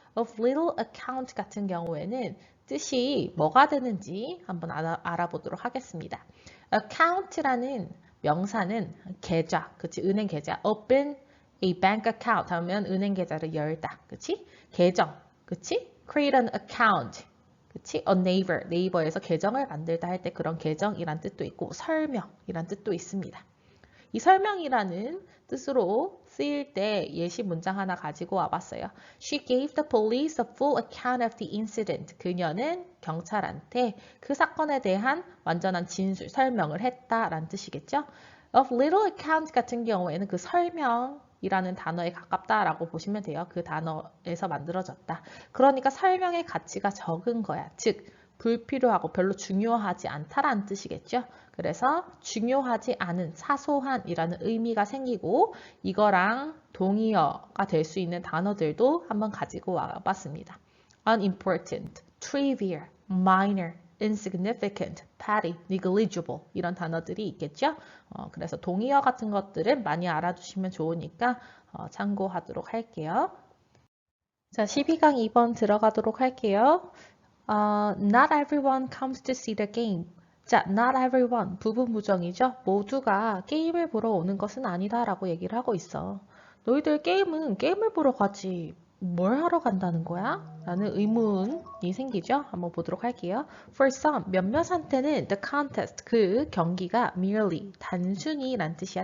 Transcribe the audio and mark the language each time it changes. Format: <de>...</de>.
<ko>of little account 같은 경우에는 뜻이 뭐가 되는지 한번 알아보도록 하겠습니다. account라는 명사는 계좌, 그치? 은행 계좌. open a bank account 하면 은행 계좌를 열다, 그치? 계정, 그치? create an account, 그치? on Naver, 네이버에서 계정을 만들다 할 때 그런 계정이란 뜻도 있고 설명이란 뜻도 있습니다. 이 설명이라는 뜻으로 쓰일 때 예시 문장 하나 가지고 와봤어요.</ko> <en>She gave the police a full account of the incident.</en> <ko>그녀는 경찰한테 그 사건에 대한 완전한 진술, 설명을 했다라는 뜻이겠죠. Of little account 같은 경우에는 그 설명이라는 단어에 가깝다라고 보시면 돼요. 그 단어에서 만들어졌다. 그러니까 설명의 가치가 적은 거야. 즉, 불필요하고 별로 중요하지 않다라는 뜻이겠죠. 그래서 중요하지 않은 사소한이라는 의미가 생기고 이거랑 동의어가 될 수 있는 단어들도 한번 가지고 와봤습니다. unimportant, trivial, minor, insignificant, petty, negligible 이런 단어들이 있겠죠. 그래서 동의어 같은 것들은 많이 알아두시면 좋으니까 참고하도록 할게요. 자, 12강 2번 들어가도록 할게요.</ko> <en>Not everyone comes to see the game.</en> <ko>자, not everyone, 부분부정이죠. 모두가 게임을 보러 오는 것은 아니다 라고 얘기를 하고 있어. 너희들 게임을 보러 가지. 뭘 하러 간다는 거야? 라는 의문이 생기죠. 한번 보도록 할게요. For some, 몇몇한테는 the contest, 그 경기가 merely, 단순히 란 뜻이야.</ko>